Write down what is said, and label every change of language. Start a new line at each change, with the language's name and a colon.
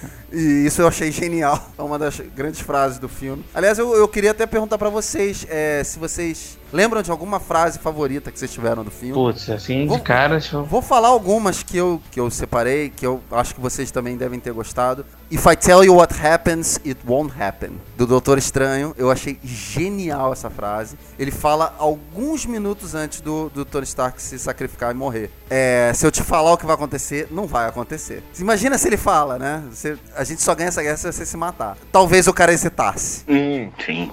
Portuguese: E isso eu achei genial. É uma das grandes frases do filme. Aliás, eu queria até perguntar pra vocês, se vocês lembram de alguma frase favorita que vocês tiveram do filme? Putz, assim, de cara... Vou falar algumas que eu separei, que eu acho que vocês também devem ter gostado.
English: If I tell you what happens, it won't happen.
Portuguese: Do Doutor Estranho. Eu achei genial essa frase. Ele fala alguns minutos antes do Tony Stark se sacrificar e morrer. Se eu te falar o que vai acontecer, não vai acontecer. Imagina se ele fala, né? A gente só ganha essa guerra se você se matar. Talvez o cara hesitasse. Sim.